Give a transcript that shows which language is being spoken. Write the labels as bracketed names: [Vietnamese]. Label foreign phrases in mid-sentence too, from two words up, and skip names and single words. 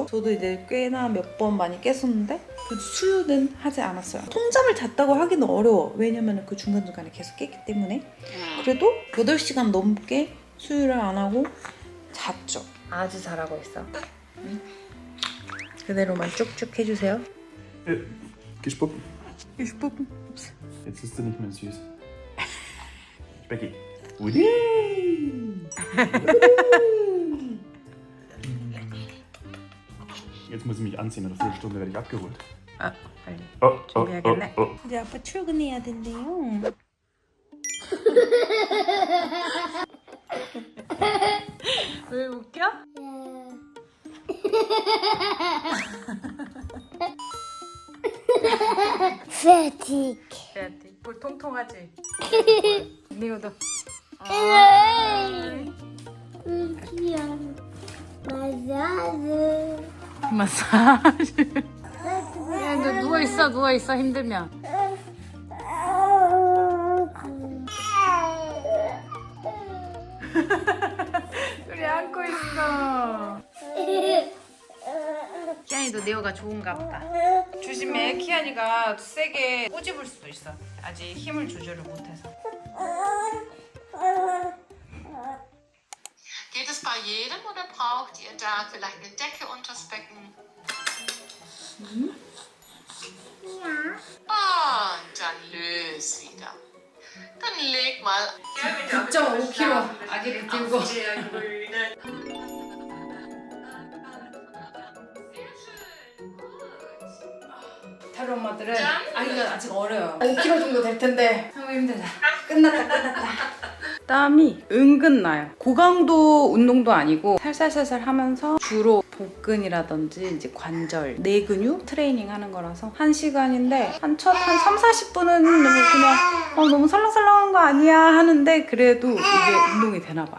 [Korean] 저도 이제 꽤나 몇 번 많이 깼었는데 그래도 수유는 하지 않았어요. 통잠을 잤다고 하기는 어려워. 왜냐면 그 중간중간에 계속 깼기 때문에. 그래도 8시간 넘게 수유를 안 하고 잤죠. 아주 잘하고 있어. 응? 그대로만 쭉쭉 해주세요. [German] Gespuckt. Gespuckt. Jetzt ist sie nicht mehr süß. Becky. Jetzt muss ich mich anziehen, in einer Viertelstunde werde ich abgeholt. [Korean] 아, 빨리. Oh, oh, 준비하겠네. oh, oh. 이제 아빠 출근해야 된대요. 왜 웃겨? [German] Fertig. [Korean] 볼 통통하지? 니오도. [German] Ja. Massage. [Korean] 마사지. 야, 너 누워있어 힘들면. 우리 안고 있어. 키안이도 네오가 좋은가 보다. 조심해. 키안이가 세게 꼬집을 수도 있어. 아직 힘을 조절을 못해서. [German] Geht es bei jedem oder braucht ihr da vielleicht eine Decke unters Becken? Ja. Und dann löse wieder. Dann leg mal [Korean] 9.5kg 아기를 들고. [German] auf der grünen. [Korean] 다른 엄마들은 아기가 아직 어려요. 5kg 정도 될 텐데 너무 힘들다. 끝났다. 땀이 은근 나요. 고강도 운동도 아니고 살살살살 하면서 주로 복근이라든지 이제 관절, 내 근육 트레이닝 하는 거라서 1시간인데 한 3-40분은 그냥 너무 설렁설렁한 거 아니야 하는데 그래도 이게 운동이 되나 봐요.